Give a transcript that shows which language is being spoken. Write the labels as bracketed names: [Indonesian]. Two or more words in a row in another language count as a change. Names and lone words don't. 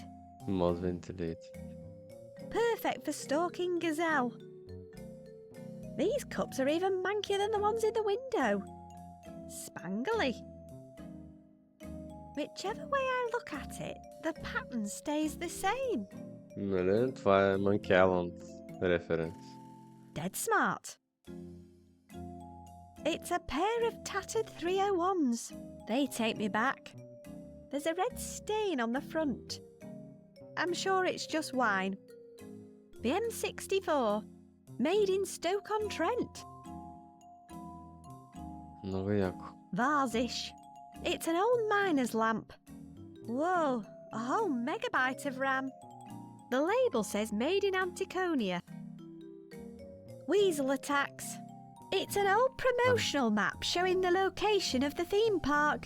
[English] Moth ventilated. Perfect for stalking gazelle. These cups are even mankier than the ones in the window. Spangly. Whichever way I look at it, the pattern stays the same. [Bulgarian] Нали? Това е Monkey Island reference. [English] Dead smart. It's a pair of tattered 301s. They take me back. There's a red stain on the front. I'm sure it's just wine. The M64. Made in Stoke-on-Trent. [Bulgarian] Много яко. [English] Vase-ish. It's an old miner's lamp. Whoa, a whole megabyte of RAM. The label says made in Anticonia. Weasel attacks. It's an old promotional map showing the location of the theme park.